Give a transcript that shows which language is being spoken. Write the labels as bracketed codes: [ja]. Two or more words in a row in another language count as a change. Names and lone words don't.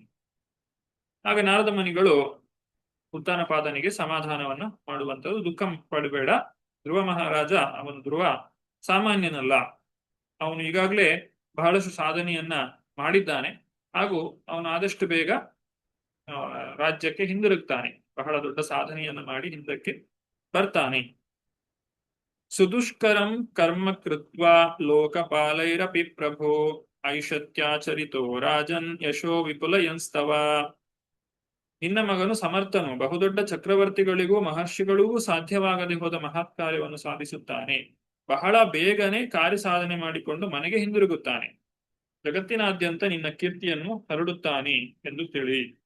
[kn] ಆಗ ನಾರದ ಮುನಿಗಳು ಉತ್ತಾನಪಾದನಿಗೆ ಸಮಾಧಾನವನ್ನ ಮಾಡುವಂಥದ್ದು, ದುಃಖ ಪಡಬೇಡ, ಧ್ರುವ ಮಹಾರಾಜ, ಅವನು ಧ್ರುವ ಸಾಮಾನ್ಯನಲ್ಲ, ಅವನು ಈಗಾಗಲೇ ಬಹಳಷ್ಟು ಸಾಧನೆಯನ್ನ ಮಾಡಿದ್ದಾನೆ, ಹಾಗೂ ಅವನು ಆದಷ್ಟು ಬೇಗ ರಾಜ್ಯಕ್ಕೆ ಹಿಂದಿರುಗ್ತಾನೆ, ಬಹಳ ದೊಡ್ಡ ಸಾಧನೆಯನ್ನ ಮಾಡಿ ಹಿಂದಕ್ಕೆ ಬರ್ತಾನೆ. [sa] ಸುದುಷ್ಕರಂ ಕರ್ಮ ಕೃತ್ವಾ ಲೋಕಪಾಲೈರಪಿ ಪ್ರಭೋ ಐಷತ್ಯಾಚರಿತೋ ರಾಜನ್ ಯಶೋ ವಿಪುಲಯಂಸ್ತವ. [kn] ನಿನ್ನ ಮಗನು ಸಮರ್ಥನು, ಬಹುದೊಡ್ಡ ಚಕ್ರವರ್ತಿಗಳಿಗೂ ಮಹರ್ಷಿಗಳಿಗೂ ಸಾಧ್ಯವಾಗದೆ ಹೋದ ಮಹತ್ ಕಾರ್ಯವನ್ನು ಸಾಧಿಸುತ್ತಾನೆ, ಬಹಳ ಬೇಗನೆ ಕಾರ್ಯ ಸಾಧನೆ ಮಾಡಿಕೊಂಡು ಮನೆಗೆ ಹಿಂದಿರುಗುತ್ತಾನೆ, ಜಗತ್ತಿನಾದ್ಯಂತ ನಿನ್ನ ಕೀರ್ತಿಯನ್ನು ಹರಡುತ್ತಾನೆ ಎಂದು ತಿಳಿ.